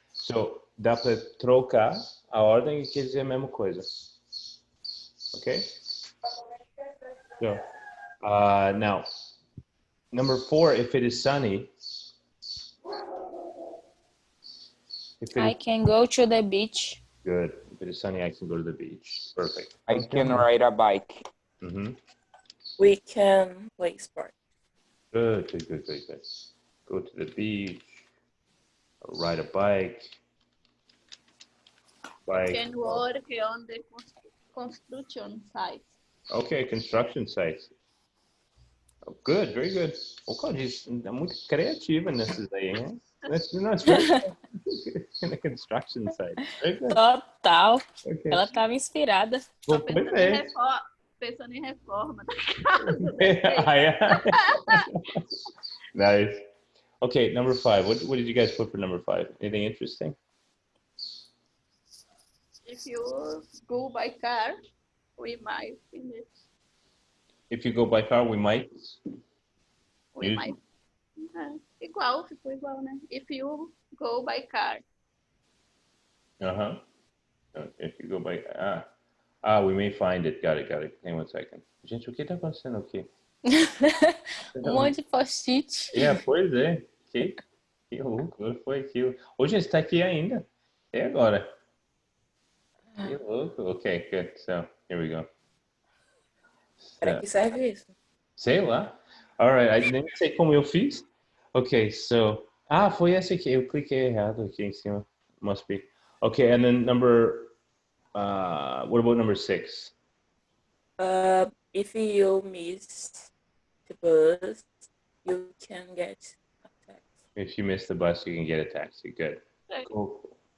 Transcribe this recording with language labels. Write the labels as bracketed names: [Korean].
[Portuguese] So, dá para trocar a ordem e quer dizer a mesma coisa. [English] Okay? So, now, number 4, if it is sunny. I can go to the beach. Good. If it is sunny, I can go to the beach. Perfect. I can ride a bike. Mm-hmm. We can play sport. Good. Go to the beach, or ride a bike. Can work on the construction site. Okay, construction sites. Oh, good, very good. [Portuguese] O Claudia é muito criativa nesses aí, hein? [English] That's very good. In the construction site. Very good. Total. Okay. [Portuguese] Ela tava inspirada. [English] Well, [Portuguese] Pensando em reforma da casa. [English] yeah. Nice. Okay, number 5. What did you guys put for number 5? Anything interesting? If you go by car, we might finish. If you go by car, we might. We might. Igual, ficou igual, né? If you go by car. If you go by... we may find it. Got it. Hang on one second. [Portuguese] Gente, o que tá acontecendo aqui? Monte de post-it. Pois é. Que louco foi aquilo. Hoje está aqui ainda. E agora? Que louco. Okay, good. So, here we go. Para que serve isso? Sei lá. All right, nem sei como eu fiz. Okay, so... foi esse aqui. Eu cliquei errado aqui em cima. [English] Must be. Okay, and then what about number 6? If you miss the bus, you can get a taxi. If you miss the bus, you can get a taxi. Good. Cool.